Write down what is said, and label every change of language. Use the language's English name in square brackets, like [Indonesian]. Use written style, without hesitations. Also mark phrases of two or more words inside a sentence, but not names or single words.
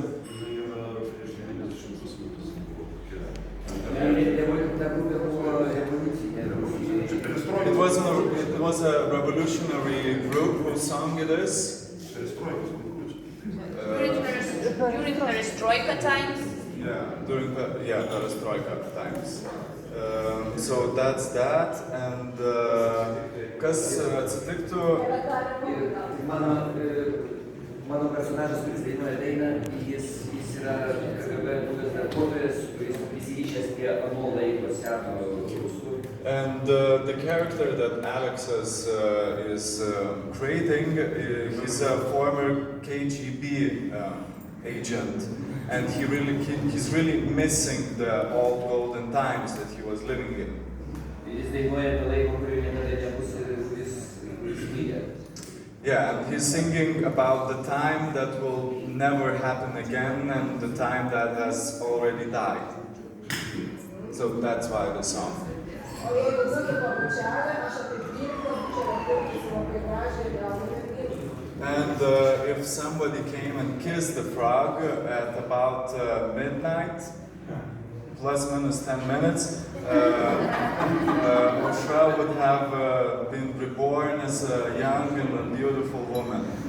[English] It was a revolutionary group whose song it is. During Perestroika times? Yeah, during Perestroika times. So that's that, and [Lithuanian] kas atsitiktų... Mano personažas, kuris dainuoja dainą, jis yra KGB buvęs darbuotojas, kuris prisirišęs prie ano laiko seno rusų. [English] And the character that Alex is creating, he's a former KGB agent, and he's really missing the old golden times that he was living in. [Lithuanian] Jis dainuoja apie laiko, kurio niekada nebus kuris mirė. [English] Yeah, and he's singing about the time that will never happen again and the time that has already died. So that's why the song. And if somebody came and kissed the frog at about midnight, plus minus 10 minutes, Aushra would have been reborn as a young and beautiful woman.